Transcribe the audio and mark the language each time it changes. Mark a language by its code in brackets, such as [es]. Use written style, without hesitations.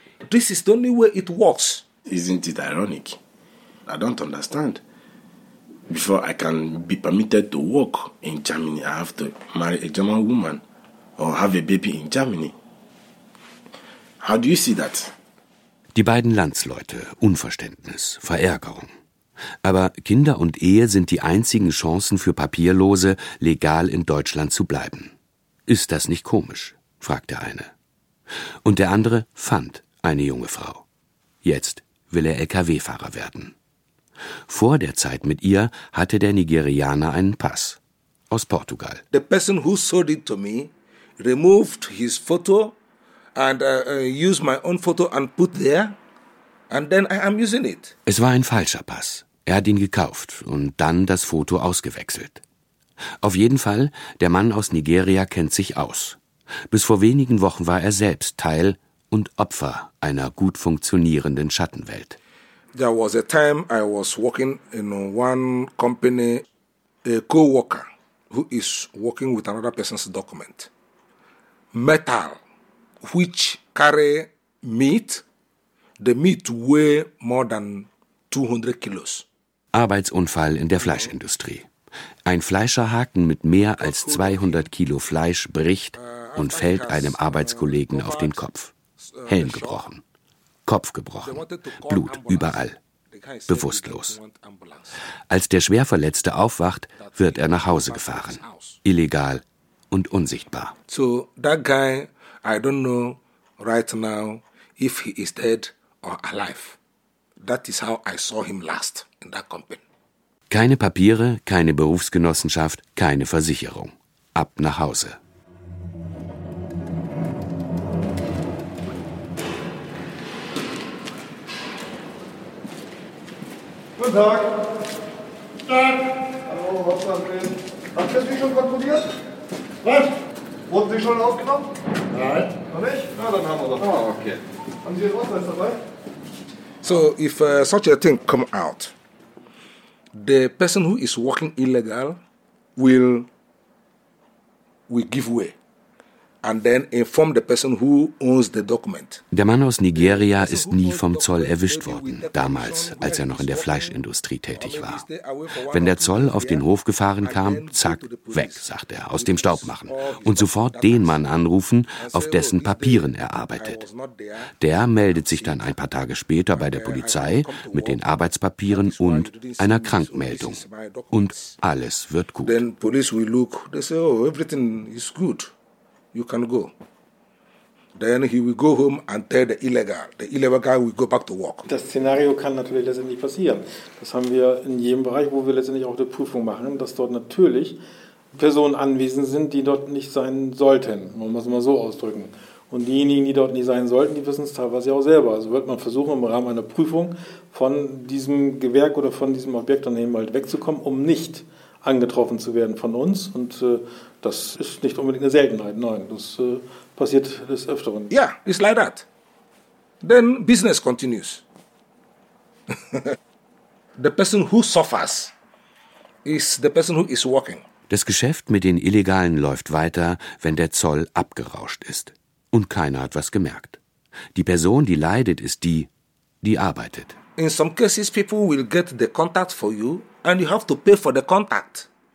[en] This is the only way it works. Isn't it ironic? I don't understand. Before I can be permitted to work in Germany, I have to marry a German woman or have a baby in Germany. How do you see that? [de] Die beiden Landsleute, Unverständnis, Verärgerung. Aber Kinder und Ehe sind die einzigen Chancen für Papierlose, legal in Deutschland zu bleiben. Ist das nicht komisch? Fragt der eine. Und der andere fand eine junge Frau. Jetzt will er LKW-Fahrer werden. Vor der Zeit mit ihr hatte der Nigerianer einen Pass aus Portugal. [en] The person who sold it to me removed his photo and used my own photo and put there and then I am using it. [de] Es war ein falscher Pass. Er hat ihn gekauft und dann das Foto ausgewechselt. Auf jeden Fall, der Mann aus Nigeria kennt sich aus. Bis vor wenigen Wochen war er selbst Teil und Opfer einer gut funktionierenden Schattenwelt. [en] There was a time I was working in one company, a co-worker who is working with another person's document. Metal, which carry meat, the meat weigh more than 200 kilos. [de] Arbeitsunfall in der Fleischindustrie. Ein Fleischerhaken mit mehr als 200 Kilo Fleisch bricht und fällt einem Arbeitskollegen auf den Kopf. Helm gebrochen, Kopf gebrochen, Blut überall, bewusstlos. Als der Schwerverletzte aufwacht, wird er nach Hause gefahren, illegal und unsichtbar. [en] So, that guy, I don't know right now if he is dead or alive. That is how I saw him last in that company. [de] Keine Papiere, keine Berufsgenossenschaft, keine Versicherung. Ab nach Hause. Guten Tag. Guten Tag. Hallo, was war denn? Hast du dich schon kontrolliert? Was? Wurden Sie schon aufgenommen? Nein. Noch nicht? Na, dann haben wir doch. Ah, okay. Haben Sie Ihren Ausweis dabei? [en] So, if such a thing come out, the person who is working illegal will give way and then inform the person who owns the document. [de] Der Mann aus Nigeria ist nie vom Zoll erwischt worden, damals, als er noch in der Fleischindustrie tätig war. Wenn der Zoll auf den Hof gefahren kam, zack, weg, sagt er, aus dem Staub machen und sofort den Mann anrufen, auf dessen Papieren er arbeitet. Der meldet sich dann ein paar Tage später bei der Polizei mit den Arbeitspapieren und einer Krankmeldung. Und alles wird gut. [en] Then police will look, they say, oh, everything is good. You can go. Then he will go home and tell the illegal. The illegal guy will go back to work. [de] Das Szenario kann natürlich letztendlich passieren. Das haben wir in jedem Bereich, wo wir letztendlich auch die Prüfung machen, dass dort natürlich Personen anwesend sind, die dort nicht sein sollten. Man muss es mal so ausdrücken. Und diejenigen, die dort nicht sein sollten, die wissen es teilweise auch selber. Also wird man versuchen, im Rahmen einer Prüfung von diesem Gewerk oder von diesem Objektunternehmen halt wegzukommen, um nicht angetroffen zu werden von uns. Und das ist nicht unbedingt eine Seltenheit, nein. Das passiert des Öfteren. [en] Ja, yeah, it's like that. Then business continues. The person who suffers is the person who is working. [de] Das Geschäft mit den Illegalen läuft weiter, wenn der Zoll abgerauscht ist. Und keiner hat was gemerkt. Die Person, die leidet, ist die, die arbeitet. [en] In some cases people will get the contact for you and you have to pay for the contact.